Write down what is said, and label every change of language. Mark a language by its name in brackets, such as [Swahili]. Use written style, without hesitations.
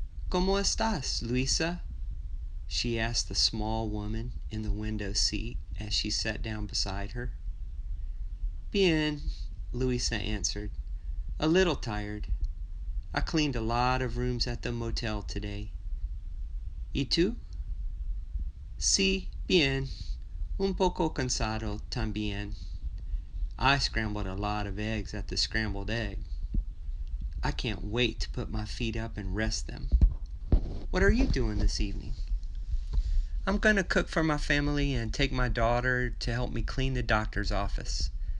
[Spanish] ¿Cómo estás, Luisa? [English] She asked the small woman in the window seat as she sat down beside her. [Spanish] Bien, [English] Luisa answered, a little tired. I cleaned a lot of rooms at the motel today. [Spanish] ¿Y tú? Sí, bien. Un poco cansado también. [English] I scrambled a lot of eggs at the scrambled egg. I can't wait to put my feet up and rest them. What are you doing this evening? I'm going to cook for my family and take my daughter to help me clean the doctor's office.